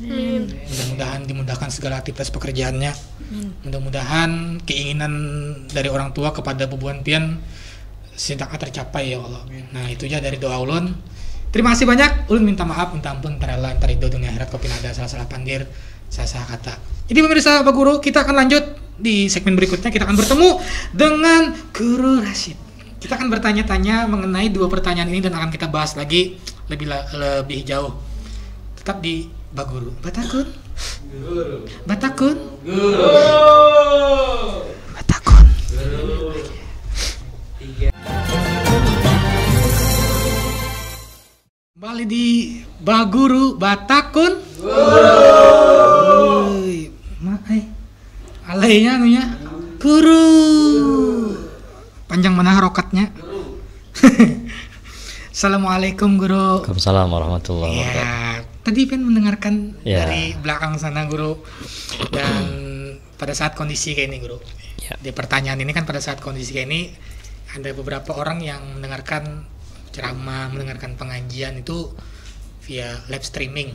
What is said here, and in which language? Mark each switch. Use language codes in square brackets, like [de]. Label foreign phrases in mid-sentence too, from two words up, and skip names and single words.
[bjn] Mudah-mudahan dimudahkan segala aktivitas pekerjaannya. Mudah-mudahan keinginan dari orang tua kepada bubuan pian sedang tercapai ya Allah. Nah, itu aja dari doa ulun. [id] Terima kasih banyak. [bjn] Ulun minta maaf, minta ampun, tarela antar itu dunia akhirat kopi ada salah-salah pandir, [id] salah-salah kata. Jadi pemirsa Pak Guru, kita akan lanjut di segmen berikutnya. Kita akan bertemu dengan Guru Rashid. Kita akan bertanya-tanya mengenai dua pertanyaan ini dan akan kita bahas lagi lebih jauh. Tetap di Baguru. Batakun. Guru. Batakun. Guru. Batakun. Guru. Kembali di Baguru Batakun. Guru. Alainya anunya. Guru. Panjang mana harokatnya? Assalamualaikum Guru. [ar] وعليكم السلام ورحمة الله وبركاته. [id] Ya, tadi kan mendengarkan Ya. dari belakang sana Guru. Dan pada saat kondisi kayak ini Guru. Ya. Di pertanyaan ini kan pada saat kondisi kayak ini ada beberapa orang yang mendengarkan ceramah, mendengarkan pengajian itu via [en] live streaming.